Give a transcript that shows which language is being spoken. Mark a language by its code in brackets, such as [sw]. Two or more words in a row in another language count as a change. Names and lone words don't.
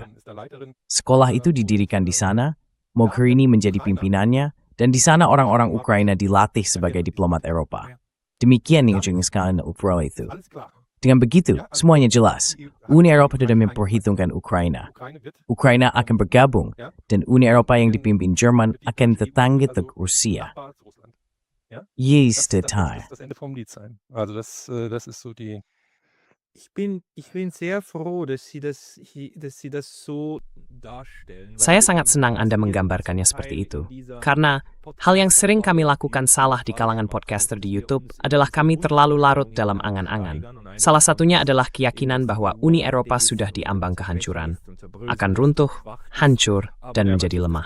[id] Sekolah itu didirikan di sana, Mogherini menjadi pimpinannya, dan di sana orang-orang Ukraina dilatih sebagai diplomat Eropa. Demikian yang dijelaskan Borrell itu. Dengan begitu, semuanya jelas. Uni Eropa sudah memperhitungkan Ukraina. Ukraina akan bergabung, dan Uni Eropa yang dipimpin Jerman akan tetangga ke Rusia. [en] Yes, the time. [de] Also das ist so die. Ich bin sehr froh, dass Sie das so darstellen. [id] Saya sangat senang Anda menggambarkannya seperti itu. Karena hal yang sering kami lakukan salah di kalangan podcaster di YouTube adalah kami terlalu larut dalam angan-angan. Salah satunya adalah keyakinan bahwa Uni Eropa sudah diambang kehancuran, akan runtuh, hancur, dan menjadi lemah.